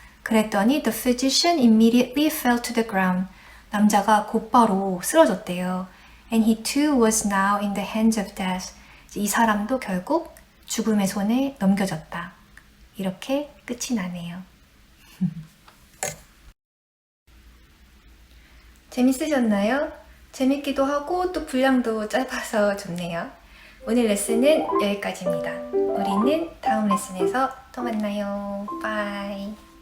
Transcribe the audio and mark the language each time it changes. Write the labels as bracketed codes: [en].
[ko] 그랬더니 [en] the physician immediately fell to the ground. [ko] 남자가 곧바로 쓰러졌대요. [en] And he too was now in the hands of death. [ko] 이 사람도 결국 죽음의 손에 넘겨졌다. 이렇게 끝이 나네요. 재밌으셨나요? 재밌기도 하고 또 분량도 짧아서 좋네요. 오늘 레슨은 여기까지입니다. 우리는 다음 레슨에서 또 만나요. 바이.